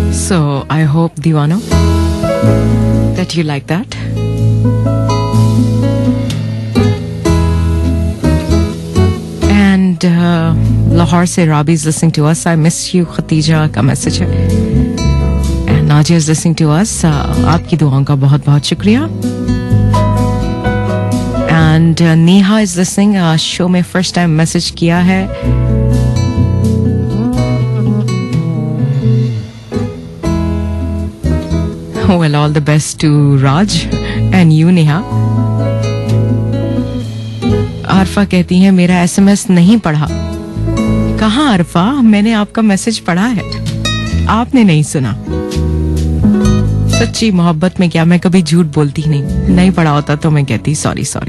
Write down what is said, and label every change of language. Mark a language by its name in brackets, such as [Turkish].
[English] So I hope Divano that you like that. And Lahore se Rabi is listening to us. I miss you Khatija [Hindi] का message है। [English] And Nadia is listening to us. [Hindi] आपकी दुआओं का बहुत बहुत शुक्रिया। [English] And Neha is listening. [Hindi] Show में first time message किया है। [English] Well, all the best to Raj and you, Neha. [Hindi] Arfa कहती है मेरा एसएमएस नहीं पढ़ा। कहाँ आरफा, मैंने आपका मैसेज पढ़ा है, आपने नहीं सुना। सच्ची मोहब्बत में क्या मैं कभी झूठ बोलती नहीं पढ़ा होता तो मैं कहती सॉरी।